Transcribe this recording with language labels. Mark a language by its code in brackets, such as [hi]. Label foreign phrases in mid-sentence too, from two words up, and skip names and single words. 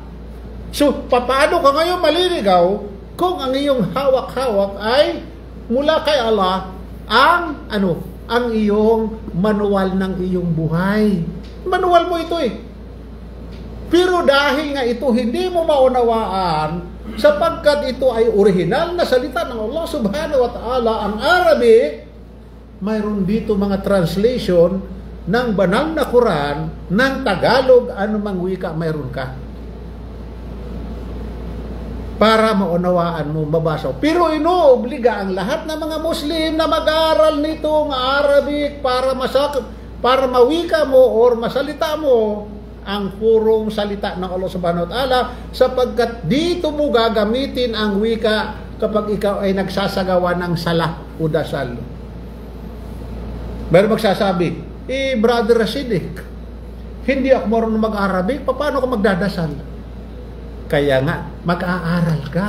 [tl] So, paano ka ngayon maliligaw kung ang iyong hawak-hawak ay mula kay Allah ang iyong manual ng iyong buhay. Manual mo ito eh. Pero dahil nga ito hindi mo maunawaan, sapagkat ito ay orihinal na salita ng Allah [ar] سبحانه وتعالى, [tl] ang Arabic, mayroon dito mga translation ng banal na Quran, ng Tagalog, anumang wika mayroon ka. Para maunawaan mo, mabasa. Pero inoobliga ang lahat ng mga Muslim na mag-aral nitong Arabic para mawika mo or masalita mo ang purong salita ng Allah [ar] سبحانه وتعالى, [tl] sapagkat dito mo gagamitin ang wika kapag ikaw ay nagsasagawa ng salah o dasal. Pero magsasabi, Brother Rashid, hindi ako marunong mag-Arabic, paano ko magdadasal? Kaya nga, mag-aaral ka.